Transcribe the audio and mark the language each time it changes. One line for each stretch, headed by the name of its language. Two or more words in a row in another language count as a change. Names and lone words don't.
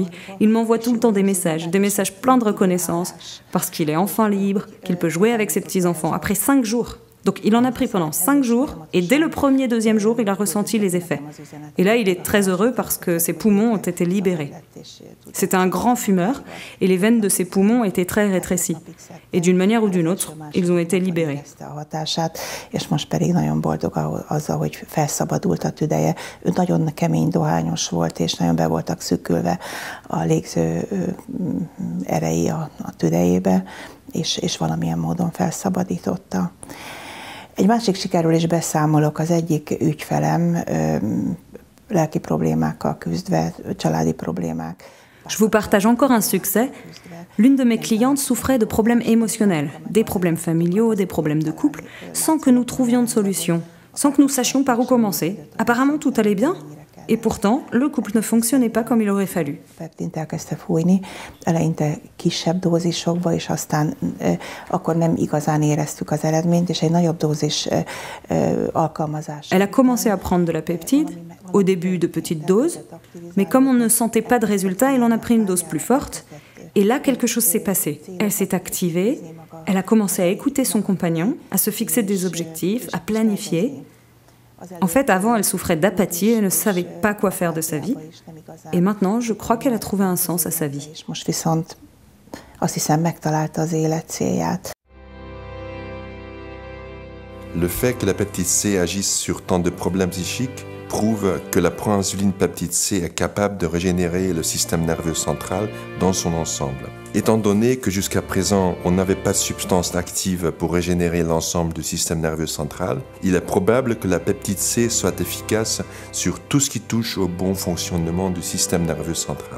French: Il m'envoie tout le temps des messages pleins de reconnaissance, parce qu'il est enfin libre, qu'il peut jouer avec ses petits-enfants après 5 jours. Donc il en a pris pendant 5 jours, et dès le premier, deuxième jour, il a ressenti les effets. Et là, il est très heureux parce que ses poumons ont été libérés. C'était un grand fumeur, et les veines de ses poumons étaient très rétrécies. Et d'une manière ou d'une autre, ils ont été libérés.
Hungarian: És most pedig nagyon boldog azzal, hogy felszabadult a tüdeje. Ő nagyon kemény dohányos volt, és nagyon be voltak szűkülve a légző erei a tüdejébe, és valamilyen módon felszabadította. Egy másik sikerről is beszámolok, az egyik ügyfelem lelki problémákkal küzdve, családi problémák.
French: Je vous partage encore un succès. L'une de mes clientes souffrait de problèmes émotionnels, des problèmes familiaux, des problèmes de couple, sans que nous trouvions de solution, sans que nous sachions par où commencer. Apparemment, tout allait bien. Et pourtant, le couple ne fonctionnait pas comme il aurait fallu.
Hungarian: Elkezdte fújni, eleinte kisebb dózisokba, és aztán akkor nem igazán éreztük az eredményt, és egy nagyobb dózis alkalmazás.
French: Elle a commencé à prendre de la peptide, au début de petites doses, mais comme on ne sentait pas de résultat, elle en a pris une dose plus forte. Et là, quelque chose s'est passé. Elle s'est activée, elle a commencé à écouter son compagnon, à se fixer des objectifs, à planifier. En fait, avant, elle souffrait d'apathie, elle ne savait pas quoi faire de sa vie. Et maintenant, je crois qu'elle a trouvé un sens à sa vie.
Hungarian: Most viszont azt hiszem megtalálta az élet célját.
French: Le fait que la peptide C agisse sur tant de problèmes psychiques prouve que la proinsuline peptide C est capable de régénérer le système nerveux central dans son ensemble. Étant donné que jusqu'à présent, on n'avait pas de substance active pour régénérer l'ensemble du système nerveux central, il est probable que la peptide C soit efficace sur tout ce qui touche au bon fonctionnement du système nerveux central.